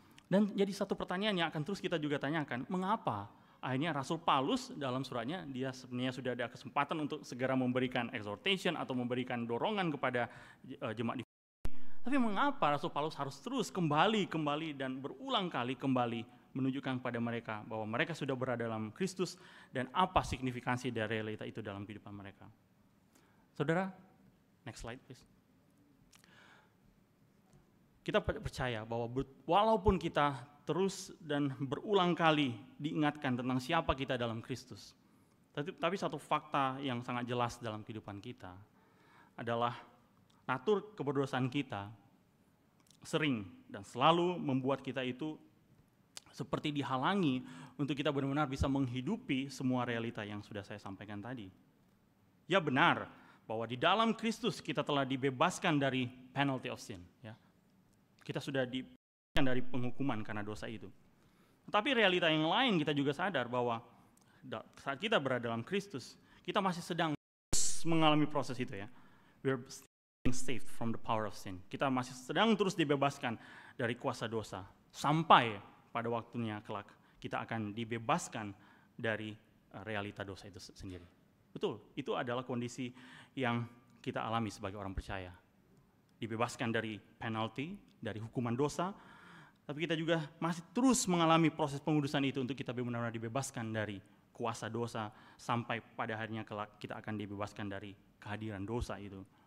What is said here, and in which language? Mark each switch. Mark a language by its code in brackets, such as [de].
[id] Dan jadi satu pertanyaan yang akan terus kita juga tanyakan, mengapa akhirnya Rasul Paulus dalam suratnya dia sebenarnya sudah ada kesempatan untuk segera memberikan exhortation atau memberikan dorongan kepada jemaat di Filipi. Tapi mengapa Rasul Paulus harus terus kembali dan berulang kali kembali menunjukkan kepada mereka bahwa mereka sudah berada dalam Kristus dan apa signifikansi dari realita itu dalam kehidupan mereka. Saudara, [en] next slide please. [id] Kita percaya bahwa walaupun kita terus dan berulang kali diingatkan tentang siapa kita dalam Kristus, tapi satu fakta yang sangat jelas dalam kehidupan kita adalah natur keberdosaan kita sering dan selalu membuat kita itu seperti dihalangi untuk kita benar-benar bisa menghidupi semua realita yang sudah saya sampaikan tadi. Ya, benar bahwa di dalam Kristus kita telah dibebaskan dari [en] penalty of sin, [id] ya. Kita sudah dibebaskan dari penghukuman karena dosa itu. Tapi realita yang lain kita juga sadar bahwa saat kita berada dalam Kristus, kita masih sedang mengalami proses itu, ya. [en] We're being saved from the power of sin. [id] Kita masih sedang terus dibebaskan dari kuasa dosa sampai pada waktunya kelak kita akan dibebaskan dari realita dosa itu sendiri. Betul, itu adalah kondisi yang kita alami sebagai orang percaya. Dibebaskan dari penalti, dari hukuman dosa, tapi kita juga masih terus mengalami proses pengudusan itu untuk kita benar-benar dibebaskan dari kuasa dosa sampai pada harinya kelak kita akan dibebaskan dari kehadiran dosa itu.